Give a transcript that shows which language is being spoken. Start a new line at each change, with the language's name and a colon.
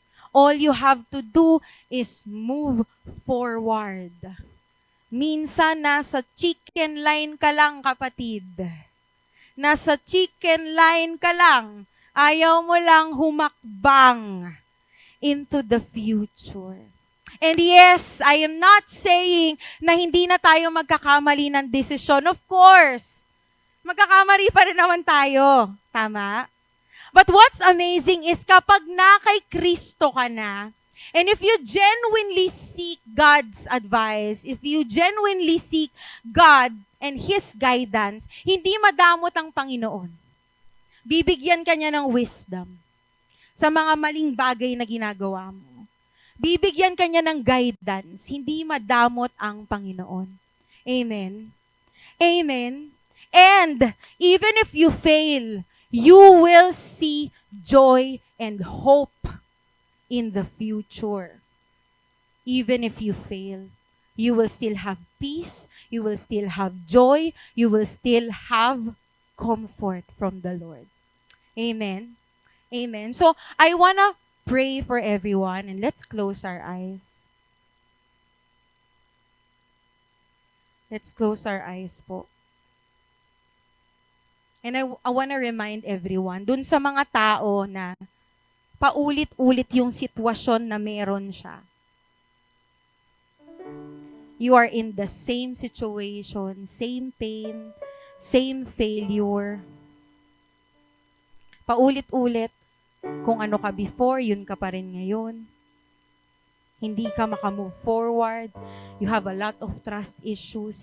English: All you have to do is move forward.
Filipino: Minsan nasa chicken line ka lang, kapatid. Nasa chicken line ka lang. Ayaw mo lang humakbang
English: into the future. And yes, I am not saying
Filipino: na hindi na tayo magkakamali ng desisyon. Of course, magkakamali pa rin naman tayo. Tama?
English: But what's amazing is
Filipino: kapag na kay Kristo ka na,
English: and if you genuinely seek God's advice, if you genuinely seek God and His guidance,
Filipino: hindi madamot ang Panginoon. Bibigyan ka niya ng wisdom sa mga maling bagay na ginagawa mo. Bibigyan ka niya ng guidance, hindi madamot ang Panginoon. Amen? Amen?
English: And even if you fail, you will see joy and hope in the future. Even if you fail, you will still have peace, you will still have joy, you will still have comfort from the Lord. Amen? Amen. So, I wanna pray for everyone and let's close our eyes. Let's close our eyes po. And I wanna remind everyone,
Filipino: dun sa mga tao na paulit-ulit yung sitwasyon na meron siya.
English: You are in the same situation, same pain, same failure.
Filipino: Paulit-ulit, kung ano ka before, yun ka pa rin ngayon. Hindi ka makamove forward.
English: You have a lot of trust issues.